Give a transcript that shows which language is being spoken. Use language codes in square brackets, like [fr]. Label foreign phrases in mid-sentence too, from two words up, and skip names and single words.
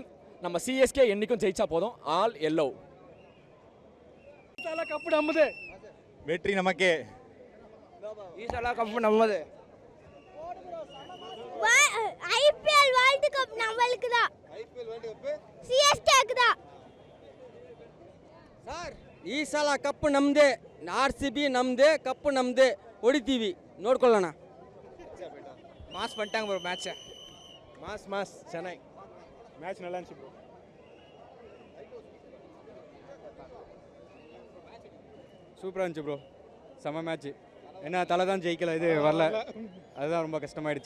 [ta] நம்ம சிஎஸ்கே என்றைக்கும் ஜெயிச்சா போதும். [en] All yellow. [ta] கப்பு நம்மது, வெற்றி நமக்கே. ஈசாலா கப்பு நம்மது. [en] IPL World Cup [ta] நம்மளுக்கு தான். [en] IPL World Cup [ta] சிஎஸ்கேக்கு தான். [kn] ಸರ್ ಈ ಸಲ ಕಪ್ ನಮ್ಮದೇ. RCB ನಮ್ಮದೇ, ಕಪ್ ನಮ್ಮದೇ. ಹೊಡಿತೀವಿ, ನೋಡ್ಕೊಳ್ಳೋಣ. [ta] மாஸ் பண்ணிட்டாங்க ப்ரோ மேட்சை. மாஸ் சென்னை மேட்ச் நல்லா இருந்துச்சு ப்ரோ. சூப்பராக இருந்துச்சு ப்ரோ. செம்ம மேட்ச்சு. ஏன்னா தலை தான் ஜெயிக்கல, இது வரல, அதுதான் ரொம்ப கஷ்டமாயிடுச்சு.